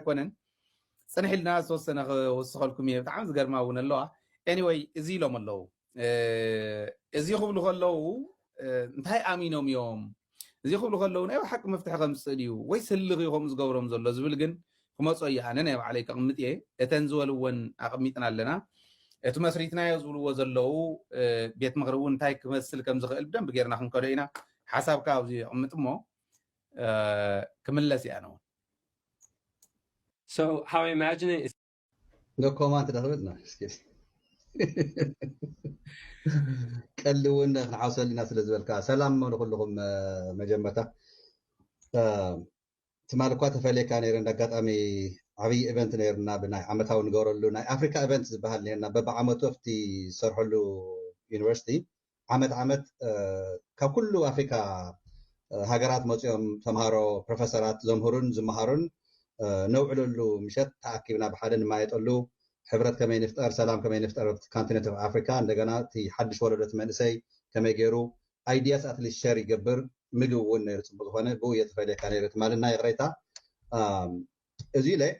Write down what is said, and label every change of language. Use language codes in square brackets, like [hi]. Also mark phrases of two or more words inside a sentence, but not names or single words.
[ti] ኣይኮነን ፅንሕ ኢልና ዝተወሰነ ክወስኸልኩም እየ ብጣዕሚ ዝገርማ እውን ኣለዋ ኤኒወይ እዚ ኢሎም ኣለዉ እዚ ክብሉ ከለዉ እንታይ ኣሚኖም እዮም እዚ ክብሉ ከለዉ ናይ ሓቂ መፍትሒ ከምፅእ ድዩ ወይ ስልኽ ኢኹም ዝገብሮም ዘሎ ዝብል ግን ክመፆ እየ ኣነ ናይ ባዕለይ ከቕምጥ እየ እተን ዝበልዎን ኣቐሚጥና ኣለና እቲ መስሪትናዮ ዝብልዎ ዘለዉ ቤት ምክሪ እውን እንታይ ክመስል ከም ዝኽእል ብደንቢ ጌርና ክንከዶ ኢና ሓሳብካ ኣብዚ ይቕምጥ እሞ ክምለስ እያ ኣነ እውን [en] So how I imagine it is no comment دخلنا قلون نعاوسلنا [ti] ስለዝበልካ ሰላም ለኩልኩም መጀመርታ ትማልኳ ተፈለካ ነይረ እንዳጋጣሚ ዓብይ ኢቨንት ነይርና ብናይ ዓመታዊ ንገብረሉ ናይ ኣፍሪካ ኢቨንት ዝበሃል ነይርና በብዓመቱ ኣብቲ ዝሰርሐሉ ዩኒቨርሲቲ ዓመት ካብ ኩሉ ኣፍሪካ ሃገራት መፅኦም ተምሃሮ ፕሮፌሰራት ዘምህሩን ዝመሃሩን ነውዕለሉ ምሸት ተኣኪብና ብሓደ ንማየጠሉ ሕብረት ከመይ ንፍጠር ሰላም ከመይ ንፍጠር [en] continent of Africa [ti] እንደገና እቲ ሓድሽ ወለዶት መንእሰይ ከመይ ገይሩ [en] ideas at least share [ti] ይገብር ምግብ እውን ነይሩ ፅቡቅ ዝኾነ ብኡ የተፈለየካ ነይረት ማለት ናይ ቅሬታ እዚ ለ